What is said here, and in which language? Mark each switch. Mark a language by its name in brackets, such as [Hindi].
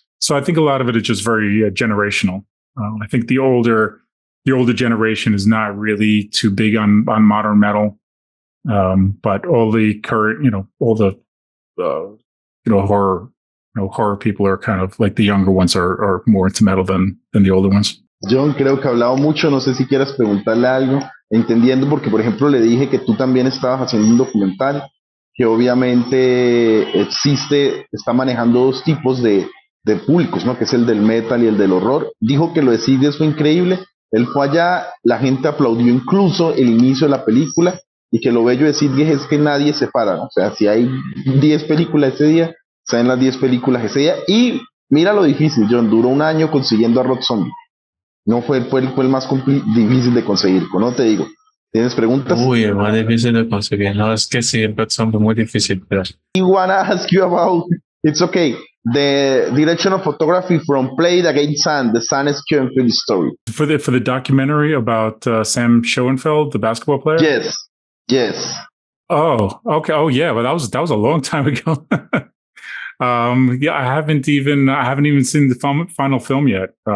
[English] So I think a lot of it is just very generational. I think the older generation is not really too big on modern metal, but all the current, all the horror people are kind of like the younger ones are more into metal than the older ones. [Spanish] John, creo que he hablado mucho, no sé si quieras preguntarle algo, entendiendo, porque por ejemplo le dije que tú también estabas haciendo un documental, que obviamente está manejando dos tipos de públicos, ¿no? Que es el del metal y el del horror. Dijo que lo de Sigdes fue increíble, él fue allá, la gente aplaudió incluso el inicio de la película, y que lo bello de Sigdes es que nadie se para, ¿no? O sea, si hay 10 películas ese día, salen las 10 películas ese día, y mira lo difícil, John, duró un año consiguiendo a Rob Zombie. No fue el más difícil de conseguir, ¿no? Te digo. ¿Tienes preguntas? Uy, es más difícil de conseguir. No, es que sí, son muy difícil. Pero... [English] I wanna ask you about, it's okay, the direction of photography from Played Against Sand, the Sam Schoenfeld story. For the documentary about Sam Schoenfeld, the basketball player? Yes. Oh, okay. Oh, yeah. Well, that was a long time ago. Yeah, I haven't even seen the final film yet.